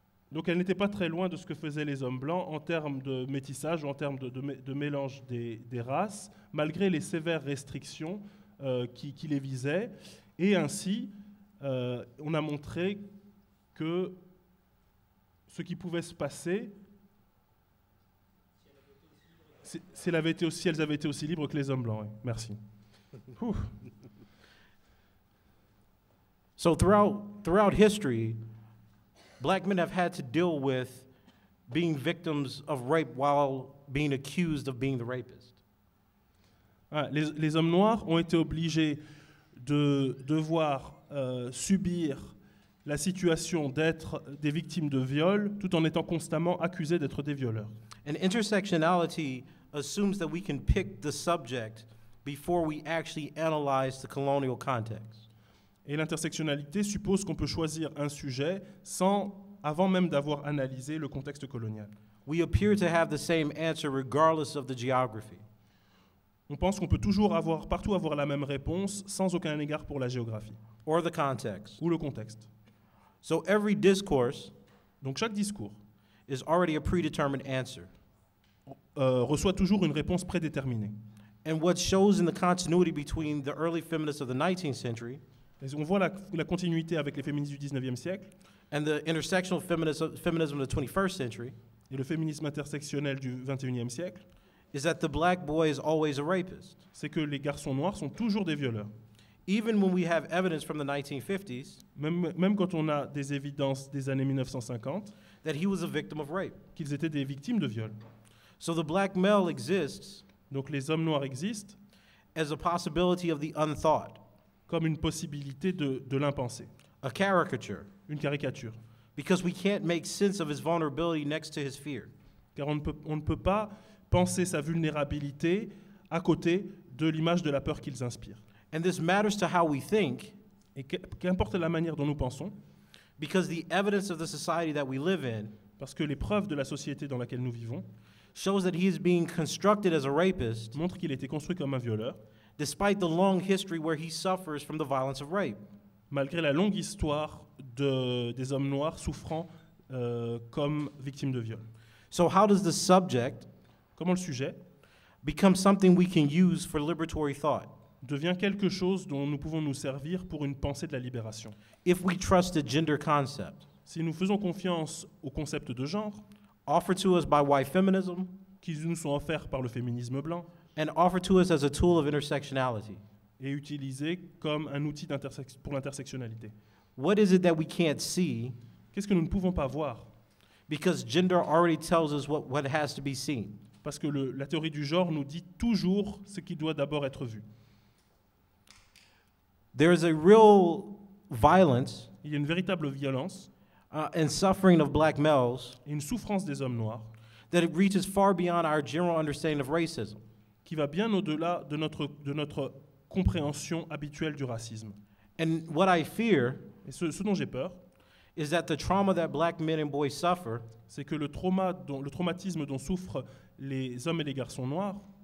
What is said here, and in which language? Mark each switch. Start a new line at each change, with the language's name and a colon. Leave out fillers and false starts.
French: Donc elle n'était pas très loin de ce que faisaient les hommes blancs en termes de métissage ou en termes de mélange des races, malgré les sévères restrictions qui les visaient. Et ainsi, on a montré que ce qui pouvait se passer, si elles avaient été aussi libres que les hommes blancs. Ouais. Merci.
English: So throughout history, black men have had to deal with being victims of rape while being accused of being the rapist.
French: Les hommes noirs ont été obligés de devoir subir la situation d'être des victimes de viol tout en étant constamment accusés d'être des violeurs.
English: And intersectionality assumes that we can pick the subject before we actually analyze the colonial context.
French: Et l'intersectionnalité suppose qu'on peut choisir un sujet avant même d'avoir analysé le contexte colonial.
English: We appear to have the same answer regardless of the geography.
French: On pense qu'on peut partout avoir la même réponse sans aucun égard pour la géographie.
English: Or the context.
French: Ou le contexte.
English: So every discourse,
French: donc chaque discours,
English: is already a predetermined answer.
French: Reçoit toujours une réponse prédéterminée.
English: And what shows in the continuity between the early feminists of the 19th century
French: et on voit la continuité avec les féministes du 19e siècle
English: and the intersectional feminism of the 21st century
French: et le féminisme intersectionnel du 21e siècle
English: is that the black boy is always a rapist.
French: c'est que les garçons noirs sont toujours des violeurs.
English: Even when we have evidence from the 1950s
French: Même quand on a des évidences des années 1950
English: that he was a victim of rape.
French: qu'ils étaient des victimes de viol.
English: So the black male exists
French: Donc les hommes noirs existent
English: as a possibility of the unthought,
French: comme une possibilité de l'impensé,
English: a caricature,
French: une caricature.
English: because we can't make sense of his vulnerability next to his fear.
French: Car on ne peut pas penser sa vulnérabilité à côté de l'image de la peur qu'ils inspirent.
English: And this matters to how we think
French: Et qu'importe la manière dont nous pensons,
English: because the evidence of the society that we live in
French: parce que les preuves de la société dans laquelle nous vivons
English: shows that he is being constructed as a rapist
French: montrent qu'il a été construit comme un violeur,
English: despite the long history where he suffers from the violence of rape.
French: malgré la longue histoire des hommes noirs souffrant comme victimes de viol.
English: So how does the subject
French: Comment le sujet
English: become something we can use for liberatory thought
French: devient quelque chose dont nous pouvons nous servir pour une pensée de la libération.
English: if we trust the gender concept
French: Si nous faisons confiance au concept de genre,
English: offered to us by white feminism
French: qui nous sont offerts par le féminisme blanc,
English: and offered to us as a tool of intersectionality?
French: et utilisés comme un outil pour l'intersectionnalité.
English: What is it that we can't see
French: Qu'est-ce que nous ne pouvons pas voir?
English: because gender already tells us what has to be seen?
French: Parce que la théorie du genre nous dit toujours ce qui doit d'abord être vu.
English: There is a real violence
French: Il y a une véritable violence
English: and suffering of black males
French: et une souffrance des hommes noirs
English: that it reaches far beyond our general understanding of racism.
French: qui va bien au-delà de notre compréhension habituelle du racisme.
English: And what I fear
French: Et ce dont j'ai peur,
English: is that the trauma that black men and boys suffer
French: c'est que le traumatisme dont souffrent les hommes et les garçons noirs